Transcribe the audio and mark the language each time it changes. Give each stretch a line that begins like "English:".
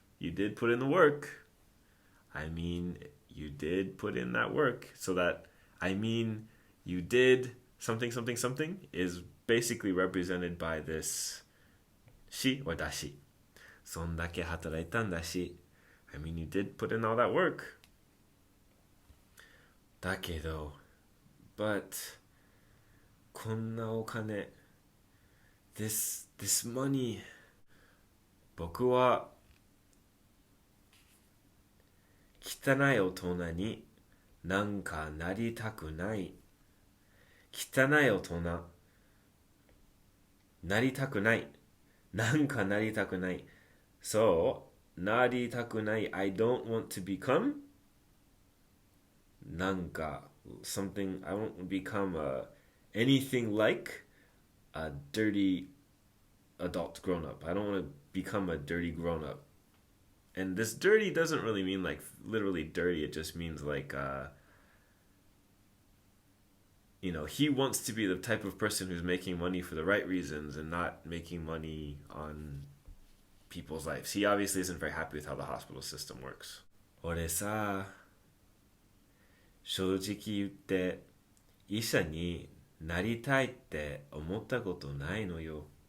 English: You did put in the work. I mean, you did put in that work. So that, I mean, you did something, something, something is basically represented by this shi or dashi.
Japanese: そんだけ働いたんだし
English: I mean, you did put in all that work.
Japanese: だけど but こんなお金
English: this money
Japanese: 僕は汚い大人になんかなりたくない汚い大人なりたくないなんかなりたくない
English: So, なりたくない I don't want to become なんか something I won't become anything like a dirty adult grown-up. I don't want to become a dirty grown-up. And this dirty doesn't really mean like literally dirty. It just means like, he wants to be the type of person who's making money for the right reasons and not making money on people's lives. He obviously isn't very happy with how the hospital system works.
Japanese: 俺さ、正直言って医者になりたいって思ったことないのよ。